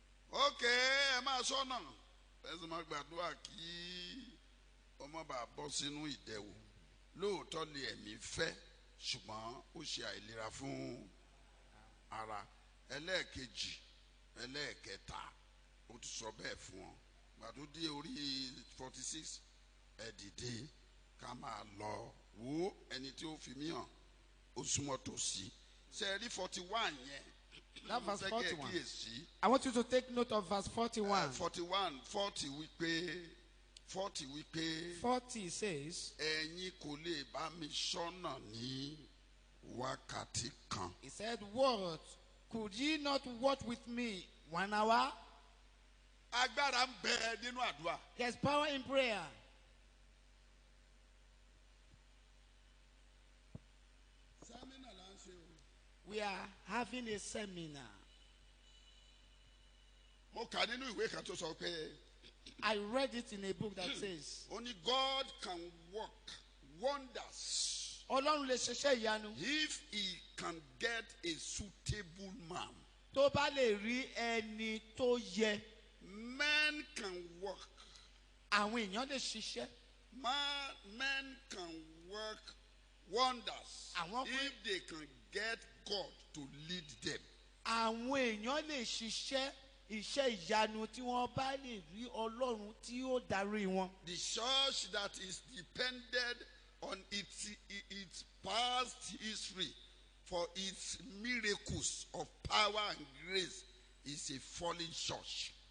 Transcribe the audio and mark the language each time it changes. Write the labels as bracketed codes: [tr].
[yo] ok ẹ máa ṣọ́nà ẹ sì máa gbàdúrà kí ọmọ bá bọ́ sínú ìdẹ̀wò lóòótọ́ lè ẹ̀mí fẹ́ ṣùgbọ́n ó ṣe àìlera fún ara ẹlẹ́ẹ̀kejì ẹlẹ́ẹ̀kẹta ó ti sọ bẹ́ẹ̀ fún ọ gbàdúrà dé orí 46 ẹ dìde ká máa lọ wo ẹni tí ó fi mí hàn ó súnmọ́ tòsí ṣe rí 41 yẹn. [en] That verse 41. [yo] kíyèsí. [en] I want you to take note of verse 41. [yo] 41 40 wípé 40 wípé [en] 40 says, [yo] ẹ̀yin kò lè bá mi ṣọ́nà ní wákàtí kan. [en] he said, what? Could ye not watch with me 1 hour? [yo] agbára ń bẹ nínú àdúrà. [en] There's power in prayer. [yo] sẹ́mínà là ń ṣe o. [en] We are having a seminar. [yo] mo kà nínú ìwé kan tó sọ pé [en] I read it in a book that says, only God can work wonders [yo] Ọlọ́run lè ṣiṣẹ́ ìyanu [en] if he can get a suitable man. [yo] tó bá lè rí ẹni tó yẹ. [en] Men can work. [yo] Àwọn èèyàn lè ṣiṣẹ́. [en] Men can work wonders [yo] Àwọn kan- [en] if they can get God to lead them. [yo] Àwọn èèyàn lè ṣiṣẹ́ iṣẹ́ ìyanu tí wọ́n bá lè rí Ọlọ́run tí ó darí wọn. [en] The church that is depended on its past history for its miracles of power and grace is a fallen church.